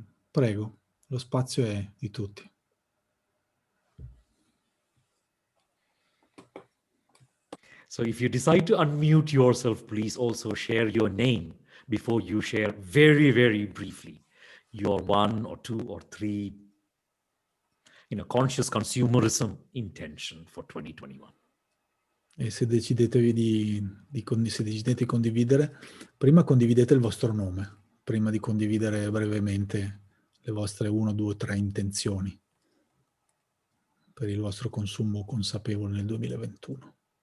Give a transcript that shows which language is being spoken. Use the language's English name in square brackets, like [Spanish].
[Italian] Prego, lo spazio è di tutti. [English] So if you decide to unmute yourself, please also share your name before you share very, very briefly your 1 or 2 or 3, conscious consumerism intention for 2021. [Italian] E se decidete se decidete di condividere, prima condividete il vostro nome, prima di condividere brevemente le vostre 1, 2, 3 intenzioni per il vostro consumo consapevole nel 2021.